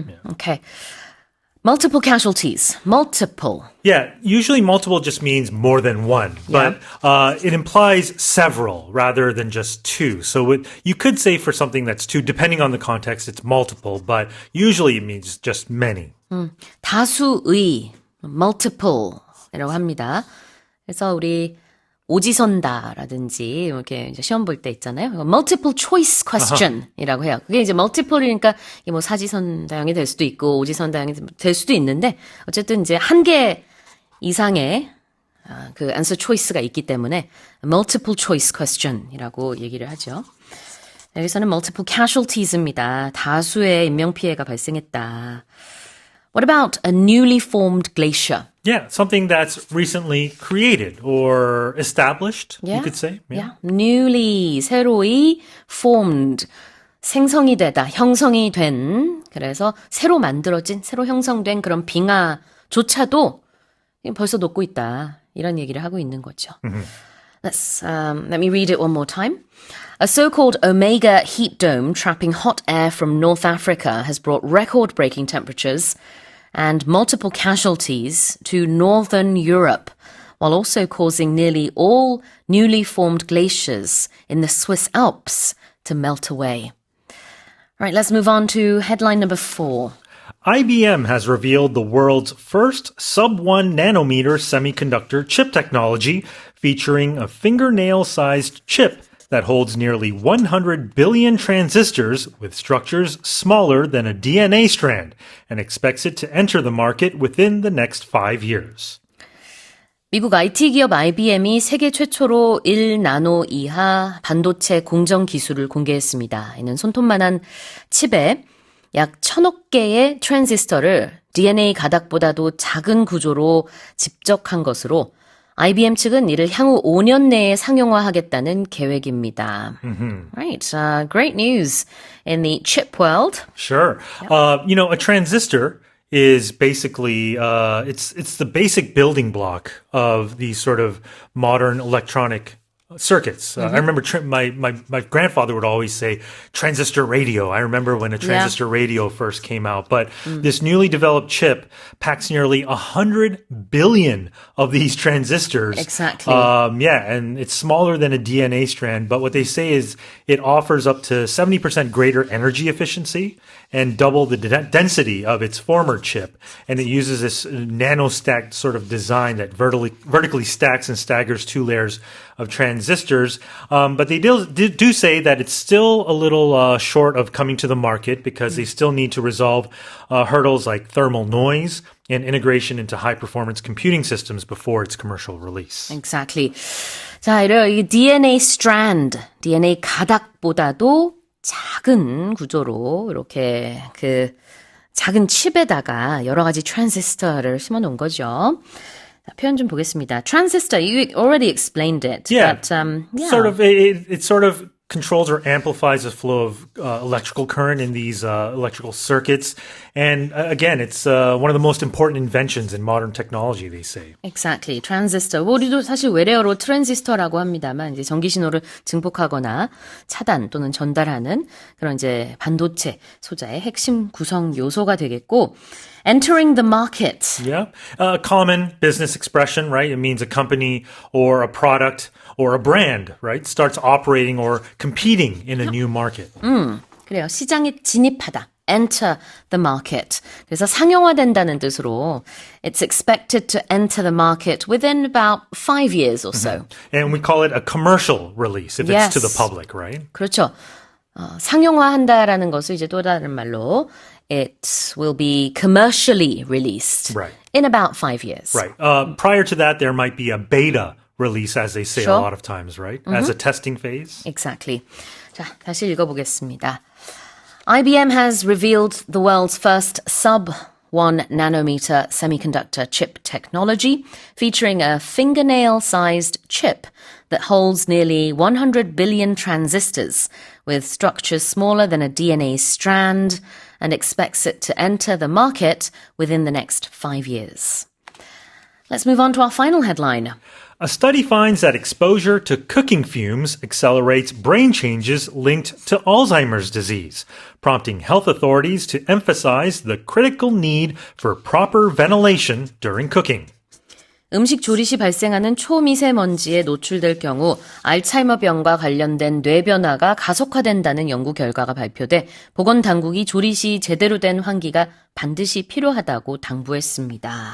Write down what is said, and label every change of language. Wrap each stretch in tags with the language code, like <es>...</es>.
<en>Okay. Multiple casualties. Multiple. Yeah, usually multiple just means more than one, but it implies several rather than just two. So you could say for something that's two, depending on the context, it's multiple, but usually it means just many.</en> <ko>다수의, multiple이라고 합니다. 그래서 우리 오지선다라든지 이렇게 이제 시험 볼 때 있잖아요.</ko> <en>multiple choice question</en> <ko>이라고 해요. 그게 이제 multiple이니까 이게 뭐 사지선 다형이 될 수도 있고 오지선 다형이 될 수도 있는데 어쨌든 이제 한 개 이상의 그 answer choice가 있기 때문에</ko> <en>multiple choice question</en> <ko>이라고 얘기를 하죠. 여기서는</ko> <en>multiple casualties</en> <ko>입니다. 다수의 인명피해가 발생했다.</ko> <en>What about a newly formed glacier? Yeah, something that's recently created or established, you could say. Yeah.</en> <ko>Newly, 새로이, formed, 생성이 되다, 형성이 된, 그래서 새로 만들어진, 새로 형성된 그런 빙하조차도 벌써 녹고 있다. 이런 얘기를 하고 있는 거죠.</ko> <en>Let me read it one more time. A so-called Omega heat dome trapping hot air from North Africa has brought record-breaking temperatures and multiple casualties to northern Europe, while also causing nearly all newly formed glaciers in the Swiss Alps to melt away. All right, let's move on to headline number 4. IBM has revealed the world's first sub-1 nanometer semiconductor chip technology featuring a fingernail-sized chip that holds nearly 100 billion transistors with structures smaller than a DNA strand and expects it to enter the market within the next 5 years.</en> <ko>미국 IT 기업 IBM이 세계 최초로 1나노 이하 반도체 공정 기술을 공개했습니다. 이는 손톱만한 칩에 약 1000억 개의 트랜지스터를 DNA 가닥보다도 작은 구조로 집적한 것으로 IBM 측은 이를 향후 5년 내에 상용화하겠다는 계획입니다.</ko> <en>Right, great news in the chip world. Sure. A transistor is basically it's the basic building block of these sort of modern electronic circuits. I remember my grandfather would always say transistor radio. I remember when a transistor radio first came out. But this newly developed chip packs nearly 100 billion of these transistors. Exactly. And it's smaller than a DNA strand. But what they say is it offers up to 70% greater energy efficiency and double the density of its former chip. And it uses this nano-stacked sort of design that vertically stacks and staggers 2 layers of transistors. But they do say that it's still a little short of coming to the market because they still need to resolve hurdles like thermal noise and integration into high-performance computing systems before its commercial release. Exactly.</en> <ko>자, 이 DNA strand, DNA 가닥보다도 작은 구조로 이렇게 그 작은 칩에다가 여러 가지 트랜지스터를 심어 놓은 거죠. 표현 좀 보겠습니다.</ko> <en>Transistor, you already explained it. Yeah. But, It sort of controls or amplifies the flow of electrical current in these electrical circuits. And again, it's one of the most important inventions in modern technology, they say. Exactly. 트랜지스터.</en> <ko>우리도 사실 외래어로 트랜지스터라고 합니다만 이제 전기 신호를 증폭하거나 차단 또는 전달하는 그런 이제 반도체 소자의 핵심 구성 요소가 되겠고</ko> <en>entering the market. Yeah. A common business expression, right? It means a company or a product or a brand, right? Starts operating or competing in a new market.</en> <ko>그래요. 시장에 진입하다.</ko> <en>enter the market.</en> <ko>그래서 상용화된다는 뜻으로</ko> <en>it's expected to enter the market within about 5 years or so. And we call it a commercial release if Yes. it's to the public, right?</en> <ko>그렇죠. 상용화한다라는 것을 이제 또 다른 말로 it will be commercially released</ko> <en>Right. in about 5 years. Right. Prior to that, there might be a beta release, as they say Sure. a lot of times, right? As a testing phase. Exactly.</en> <ko>자, 다시 읽어보겠습니다.</ko> <en>IBM has revealed the world's first sub-1 nanometer semiconductor chip technology, featuring a fingernail-sized chip that holds nearly 100 billion transistors, with structures smaller than a DNA strand, and expects it to enter the market within the next 5 years. Let's move on to our final headline. A study finds that exposure to cooking fumes accelerates brain changes linked to Alzheimer's disease, prompting health authorities to emphasize the critical need for proper ventilation during cooking.</en> <ko>음식 조리 시 발생하는 초미세먼지에 노출될 경우 알츠하이머병과 관련된 뇌 변화가 가속화된다는 연구 결과가 발표돼 보건당국이 조리 시 제대로 된 환기가 반드시 필요하다고 당부했습니다.</ko>